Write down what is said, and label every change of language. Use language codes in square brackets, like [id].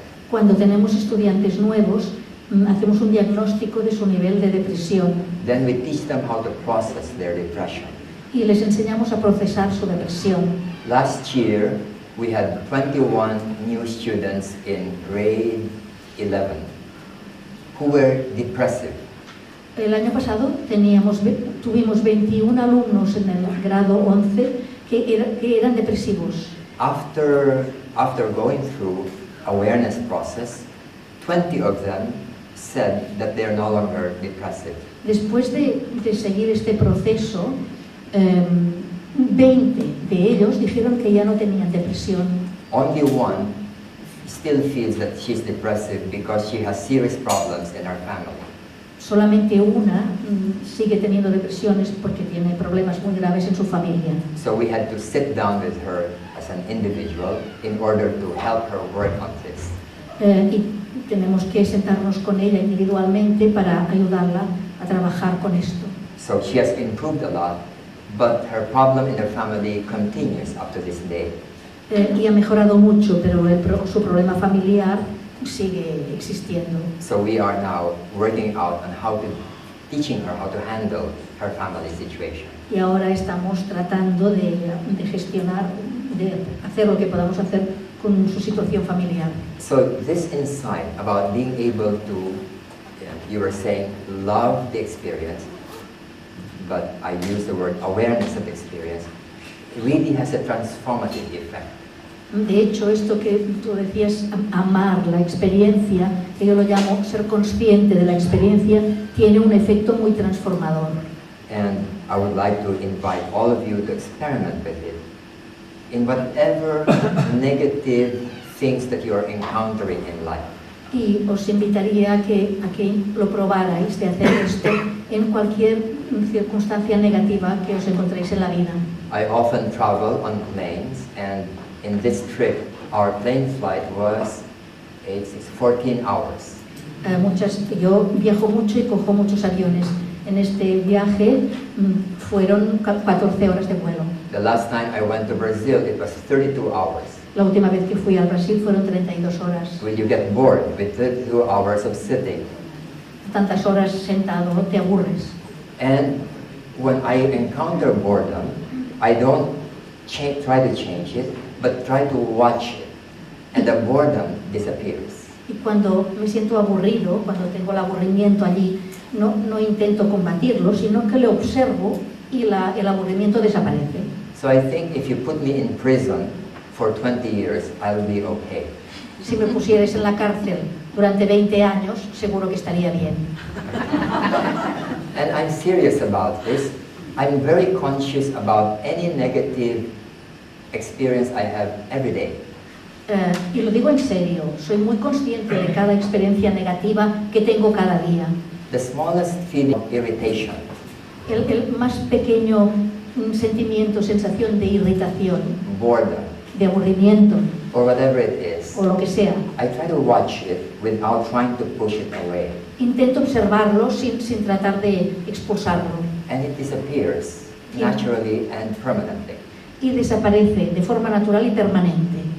[es] Cuando tenemos estudiantes nuevos, hacemos un diagnóstico de su nivel de depresión. [en] Then we teach them how to process their depression. [es] Y les enseñamos a procesar su depresión. [en] Last year, we had 21 new students in grade 11 who were depressive. [es] El año pasado tuvimos 21 alumnos en el grado 11 que eran depresivos. [en] After going through awareness process, 20 of them said that they are no longer depressive. [es] Después de seguir este proceso, 20 de ellos dijeron que ya no tenían depresión. [en] Only one still feels that she's depressive because she has serious problems in her family. [es] Solamente una sigue teniendo depresiones porque tiene problemas muy graves en su familia. [en] So we had to sit down with her as an individual in order to help her work on this. [es] Y tenemos que sentarnos con ella individualmente para ayudarla a trabajar con esto. [en] So she has improved a lot, but her problem in her family continues up to this day. [es] Y ha mejorado mucho, pero su problema familiar sigue existiendo. [en] So we are now working out on teaching her how to handle her family situation. [es] Y ahora estamos tratando de gestionar, de hacer lo que podamos hacer con su situación familiar. [en] So this insight about being able to, you were saying, love the experience, but I use the word awareness of the experience, really has a transformative effect. [es] De hecho, esto que tú decías, amar la experiencia, que yo lo llamo ser consciente de la experiencia, tiene un efecto muy transformador. [en] And I would like to invite all of you to experiment with it. In whatever negative things that you are encountering in life. [es] Y os invitaría a que lo probarais de hacer esto en cualquier circunstancia negativa que os encontréis en la vida. [en] I often travel on planes, and in this trip, our plane flight was 14 hours. [es] Yo viajo mucho y cojo muchos aviones. En este viaje fueron 14 horas de vuelo. [en] The last time I went to Brazil, it was 32 hours. [es] La última vez que fui al Brasil fueron 32 horas. [en] Will you get bored with 32 hours of sitting? [es] Tantas horas sentado, te aburres. [en] And when I encounter boredom, I don't try to change it, but try to watch it, and the boredom disappears. [es] Y cuando me siento aburrido, cuando tengo el aburrimiento allí, no intento combatirlo, sino que lo observo y el aburrimiento desaparece. [en] So I think if you put me in prison for 20 years, I'll be okay. [es] Si me pusierais en la cárcel durante 20 años, seguro que estaría bien. [en] And I'm serious about this. I'm very conscious about any negative experience I have every day. [es] Y lo digo en serio, soy muy consciente de cada experiencia negativa que tengo cada día. [en] The smallest feeling of irritation. [es] El más pequeño sentimiento, sensación de irritación, [en] boredom, [es] de aburrimiento, [en] or whatever it is, [es] o lo que sea. [en] I try to watch it without trying to push it away. [es] Intento observarlo sin tratar de expulsarlo. [en] And it disappears naturally and permanently. [es] Y desaparece de forma natural y permanente.